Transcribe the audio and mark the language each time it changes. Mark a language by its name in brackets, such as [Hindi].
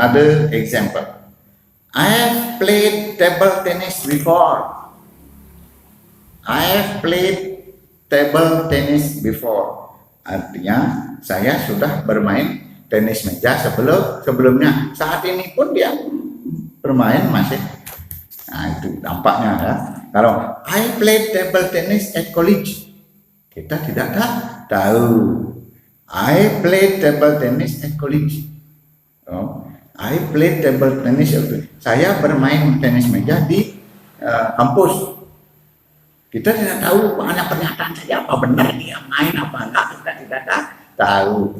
[English] Another example, I have played table tennis before. I have played table tennis before. [Indonesian] Artinya saya sudah bermain tenis meja sebelumnya. Saat ini pun dia bermain masih. Nah, itu dampaknya ya. Kalau [English] I played table tennis at college, [Indonesian] kita tidak tahu. [English] I played table tennis at college. Oh, I played table tennis. [Indonesian] Saya bermain tenis meja di kampus. Kita tidak tahu, hanya pernyataan saja apa benar dia main apa enggak, kita tidak tahu.